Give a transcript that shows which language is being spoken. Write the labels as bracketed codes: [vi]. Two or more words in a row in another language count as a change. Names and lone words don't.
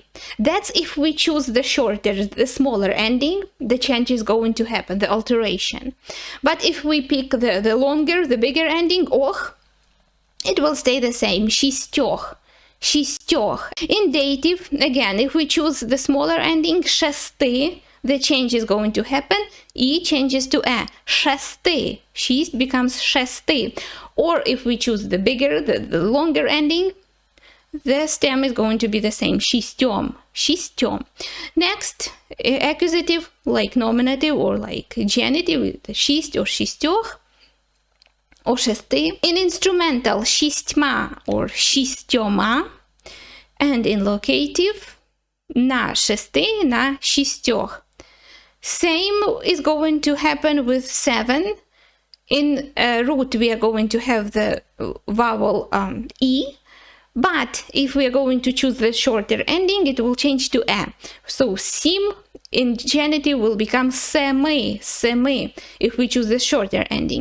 [en] That's if we choose the shorter, the smaller ending, the change is going to happen, the alteration. But if we pick the longer, the bigger ending, ох, it will stay the same, шістьох. In dative, again, if we choose the smaller ending, шести, the change is going to happen, e changes to a, [uk] шести, шість becomes шести. [en] Or if we choose the bigger, the longer ending, the stem is going to be the same, шістьом. Next, accusative, like nominative or like genitive, шість or шістьох, or шести. In instrumental, шістьма or шістьома. And in locative, [uk] на шести, на шістьох. [en] Same is going to happen with 7. In root, we are going to have the vowel e. But if we are going to choose the shorter ending, it will change to a. So сім in genitive will become семи, if we choose the shorter ending.